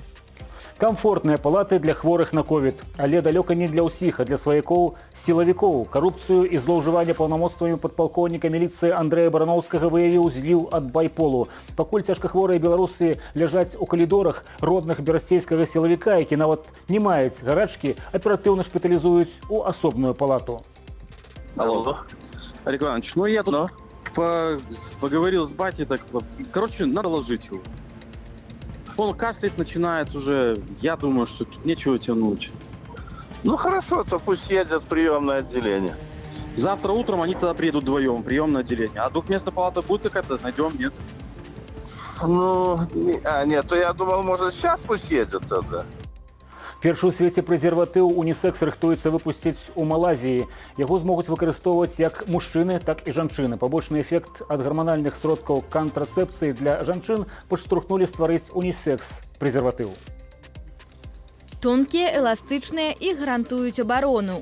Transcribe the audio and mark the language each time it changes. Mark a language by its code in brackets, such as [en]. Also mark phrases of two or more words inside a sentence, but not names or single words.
[be] Комфортныя палаты для хворых на ковід. Але далёка не для ўсіх, а для сваякоў сілавікоў. Карупцыю і злоўжыванне паўнамоцтвамі падпалкоўніка міліцыі Андрэя Барановскага выявіў зліў ад байполу. Пакуль цяжкахворыя беларусы ляжаць у калідорах родных берасцейскага сілавіка, які нават не маюць гарачкі, аператыўна шпіталізуюць у асобную палату. [ru] Алло, Олег Иванович, ну я тут поговорил с батей, так, короче, надо ложить его. Он кашлять начинает уже, я думаю, что тут нечего тянуть. Ну хорошо, то пусть едет в приемное отделение. Завтра утром они тогда приедут вдвоем в приемное отделение. А двухместная палата будет какая-то? Найдем, нет? Ну, нет, то я думал, может, сейчас пусть едет тогда. [be] Першы ў свеце прэзерватыў унісекс рыхтуецца выпусціць у Малайзіі. Яго змогуць выкарыстоўваць як мужчыны, так і жанчыны. Пабочны эфект ад гарманальных сродкаў кантрацэпцыі для жанчын падштурхнулі стварыць унісекс прэзерватыў. Тонкія, эластычныя і гарантуюць абарону.